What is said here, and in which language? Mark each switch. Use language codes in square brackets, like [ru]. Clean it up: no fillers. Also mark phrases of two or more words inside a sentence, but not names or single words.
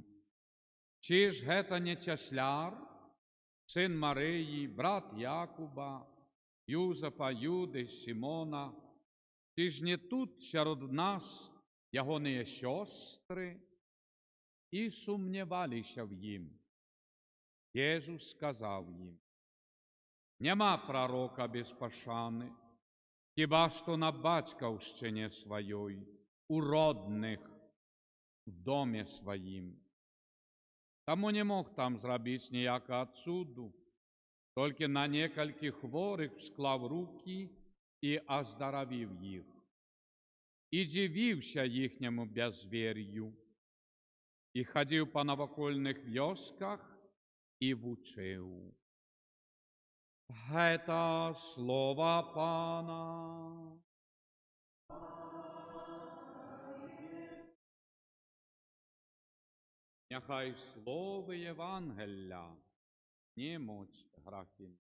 [be] Ці ж гэта не цясляр, сын Марыі, брат Якуба, Юзапа, Юды, Сімона? Ці ж не тут сярод нас ягоныя сёстры?» І сумняваліся в ім. [uk] Єсус сказав їм: «Нема пророка без пашани, хіба што на батьківщині своїй, у родних, в домі своїм. [be] Таму не мог там зрабіць ніякага цуду, толькі на некалькі хворых [uk] склав руки [be] і аздаравіў іх. І дзівіўся їхняму бязвер'ю. І хадзіў па навакольных вёсках [uk] і вчив. [be] Гета слова Пана. [uk] Нехай слово Євангелля німуть грахи.